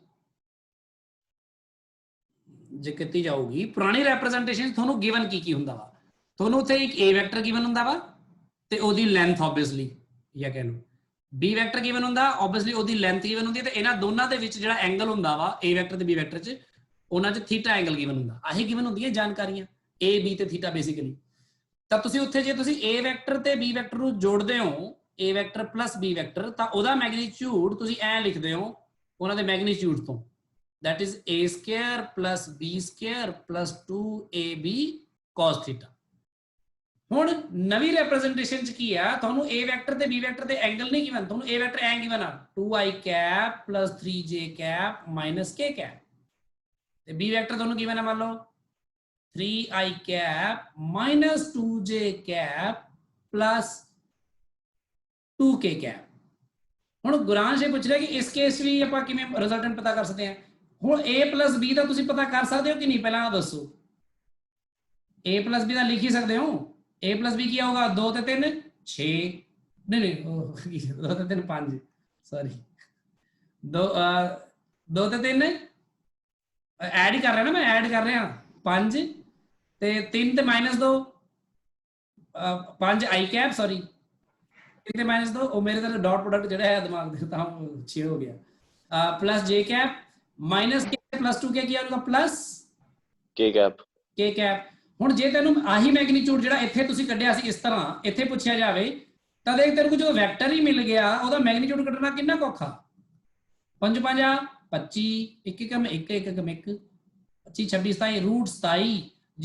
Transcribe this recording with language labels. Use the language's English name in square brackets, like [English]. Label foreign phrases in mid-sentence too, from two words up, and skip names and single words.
[Punjabi] ਜੇ ਕੀਤੀ ਜਾਊਗੀ ਪੁਰਾਣੀ ਰੈਪਰੈਜ਼ੈਂਟੇਸ਼ਨ ਤੁਹਾਨੂੰ ਗਿਵਨ ਕੀ ਹੁੰਦਾ ਵਾ ਤੁਹਾਨੂੰ ਉੱਥੇ ਇੱਕ [English] a vector given [Punjabi] ਹੁੰਦਾ ਵਾ ਤੇ ਉਹਦੀ [English] length obviously [Punjabi] ਜਾਂ ਕਹਿ ਲਓ [English] b vector given [Punjabi] ਹੁੰਦਾ ਆਬਵੀਅਸਲੀ ਉਹਦੀ [English] length given [Punjabi] ਹੁੰਦੀ ਹੈ ਤੇ ਇਹਨਾਂ ਦੋਨਾਂ ਦੇ ਵਿੱਚ ਜਿਹੜਾ ਐਂਗਲ ਹੁੰਦਾ ਵਾ [English] a vector [Punjabi] ਤੇ [English] b vector [Punjabi] 'ਚ ਉਹਨਾਂ 'ਚ [English] theta angle given [Punjabi] ਹੁੰਦਾ ਆਹੀ ਗਿਵਨ ਹੁੰਦੀਆਂ ਜਾਣਕਾਰੀਆਂ a b ਤੇ [English] theta basically. [Punjabi] ਤਾਂ ਤੁਸੀਂ ਉੱਥੇ ਜੇ ਤੁਸੀਂ [English] a vector [Punjabi] ਤੇ [English] b vector [Punjabi] ਨੂੰ ਜੋੜਦੇ ਹੋ [English] a vector + b vector [Punjabi] ਤਾਂ ਉਹਦਾ ਮੈਗਨੀਟਿਊਡ ਤੁਸੀਂ ਐ ਲਿਖਦੇ ਹੋ ਉਹਨਾਂ ਦੇ ਮੈਗਨੀਟਿਊਡ ਤੋਂ [English] that is a square plus b square plus 2ab cos theta। [Punjabi] ਹੁਣ ਨਵੀਂ ਰੈਪਰੈਜ਼ੈਂਟੇਸ਼ਨ 'ਚ ਕੀ ਆ ਤੁਹਾਨੂੰ [English] a vector [Punjabi] ਤੇ [English] b vector [Punjabi] ਦੇ ਐਂਗਲ ਨਹੀਂ ਗਿਵਨ ਤੁਹਾਨੂੰ [English] a vector [Punjabi] ਐ ਗਿਵਨ ਆ [English] 2i cap plus 3j cap minus k cap [Punjabi] ਤੇ [English] b vector [Punjabi] ਤੁਹਾਨੂੰ ਗਿਵਨ ਆ ਮੰਨ ਲਓ [English] 3i cap minus 2j cap plus 2k cap। [Punjabi] ਹੁਣ ਗੁਰਾਂਸ਼ ਇਹ ਪੁੱਛ ਰਿਹਾ ਕਿ ਇਸ ਕੇਸ ਵੀ ਆਪਾਂ ਕਿਵੇਂ ਰਿਜ਼ਲਟੈਂਟ ਪਤਾ ਕਰ ਸਕਦੇ ਹਾਂ। ਹੁਣ a + b ਦਾ ਤੁਸੀਂ ਪਤਾ ਕਰ ਸਕਦੇ ਹੋ ਕਿ ਨਹੀਂ ਪਹਿਲਾਂ ਦੱਸੋ a + b ਦਾ ਲਿਖ ਹੀ ਸਕਦੇ ਹੋ a + b ਕੀ ਆਊਗਾ 2 ਤੇ 3 6 ਨਹੀਂ 2 ਤੇ 3 5 ਸੌਰੀ 2 ਤੇ 3 ਐਡ ਹੀ ਕਰ ਰਿਹਾ ਨਾ ਮੈਂ ਐਡ ਕਰ ਰਿਹਾ 5 ਤੇ 3 ਤੇ -2 5 [English] i cap [Punjabi] ਸੌਰੀ 3 ਤੇ -2 ਉਹ ਮੇਰੇ ਤਾਂ [English] dot product [Punjabi] ਜਿਹੜਾ ਹੈ ਦਿਮਾਗ ਦੇ ਤਾਂ 6 ਹੋ ਗਿਆ [English] plus j cap minus k plus 2k [Punjabi] ਕੀ ਆਊਗਾ plus [English] k cap। [Punjabi] ਹੁਣ ਜੇ ਤੈਨੂੰ ਆਹੀ ਮੈਗਨੀਟਿਊਡ ਜਿਹੜਾ ਇੱਥੇ ਤੁਸੀਂ ਕੱਢਿਆ ਸੀ ਇਸ ਤਰ੍ਹਾਂ ਇੱਥੇ ਪੁੱਛਿਆ ਜਾਵੇ ਤਾਂ ਦੇਖ ਤੈਨੂੰ ਜਦੋਂ ਵੈਕਟਰ ਹੀ ਮਿਲ ਗਿਆ ਉਹਦਾ ਮੈਗਨੀਟਿਊਡ ਕੱਢਣਾ ਕਿੰਨਾ ਔਖਾ 5 5 25 1 1 1 1 1 25 26 27 √27